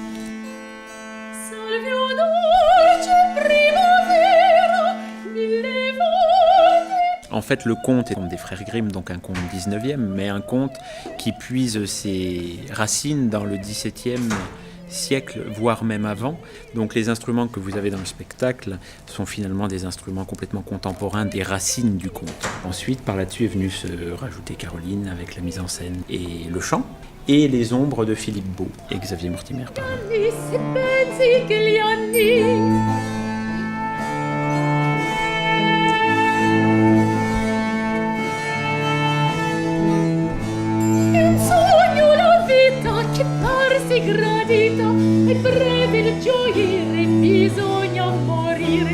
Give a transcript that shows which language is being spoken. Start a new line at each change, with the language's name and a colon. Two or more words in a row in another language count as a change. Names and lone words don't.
French: En fait, le conte est comme des frères Grimm, donc un conte 19e, mais un conte qui puise ses racines dans le 17e siècle, voire même avant. Donc les instruments que vous avez dans le spectacle sont finalement des instruments complètement contemporains des racines du conte. Ensuite, par là-dessus est venue se rajouter Caroline avec la mise en scène et le chant, et les ombres de Philippe Beau et Xavier Mortimer.
Italian: Gradita e breve il gioire bisogna morire.